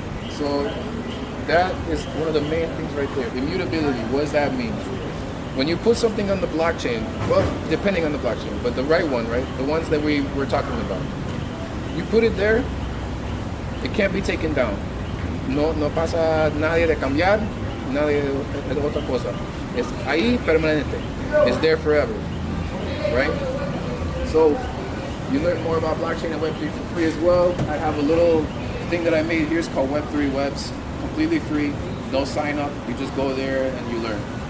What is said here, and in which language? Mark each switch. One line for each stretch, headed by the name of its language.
English: So that is one of the main things right there. Immutability, what does that mean? When you put something on the blockchain, well, depending on the blockchain, but the right one, right? The ones that we were talking about. You put it there, it can't be taken down.
Spanish: No pasa nadie de cambiar, nadie de otra cosa. Es ahí permanente.
English: It's there forever, right? So you learn more about blockchain and Web3 for free as well. I have a little thing that I made here. It's called Web3 Webs, completely free, no sign up. You just go there and you learn.